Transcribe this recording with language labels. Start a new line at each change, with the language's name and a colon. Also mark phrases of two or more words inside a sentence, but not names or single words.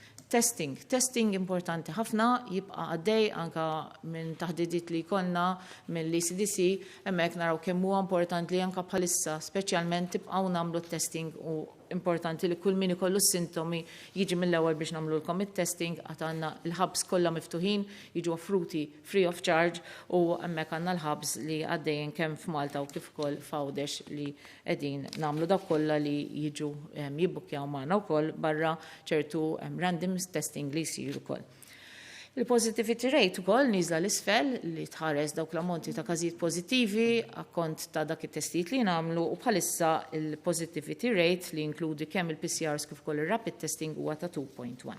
Maltese: Testing importanti ħafna jibqa' għaddej anka minn taħdidiet li jkollna mill-ECDC, hemmhekk naraw kemm huwa importanti li anka bħalissa speċjalment tibqgħu nagħmlu testing u importanti li kull min ikollu s-sintomi jiġi mill-ewwel biex nagħmlulkom it-testing għad għandna l-hubs kollha miftuħin jiġu offruti
English: free of charge
Maltese: u hemmhekk għandna l-hubs li għaddejjin kemm f'Malta u kif ukoll f'Għawdex li qegħdin nagħmlu dak kollha li jiġu jibbukkjaw magħna wkoll barra ċertu
English: random testing
Maltese: li jsiru wkoll. Il-
English: positivity rate
Maltese: ukoll niżla l-isfel li tħares dawk l-ammonti ta' każijiet pożittivi akkont ta' dak it-testijiet li nagħmlu u bħalissa il-
English: positivity rate
Maltese: li inkludi kemm il-PCRs kif ukoll ir-
English: rapid testing
Maltese: huwa ta' 2.1.